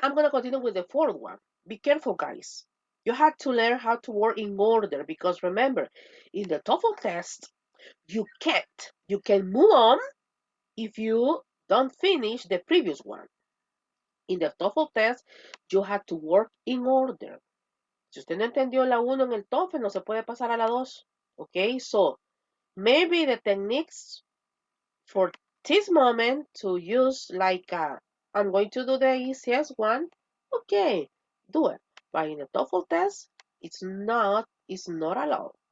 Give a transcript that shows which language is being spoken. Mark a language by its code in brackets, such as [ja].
[en] I'm going to continue with the fourth one. Be careful, guys. You have to learn how to work in order because remember, in the TOEFL test, you can't. You can move on if you don't finish the previous one. In the TOEFL test, you have to work in order. [es] Si usted no entendió la 1 en el TOEFL, no se puede pasar a la 2. [en] Okay, so maybe the techniques for this moment to use like I'm going to do the easiest one. Okay, do it. But in the TOEFL test, it's not allowed.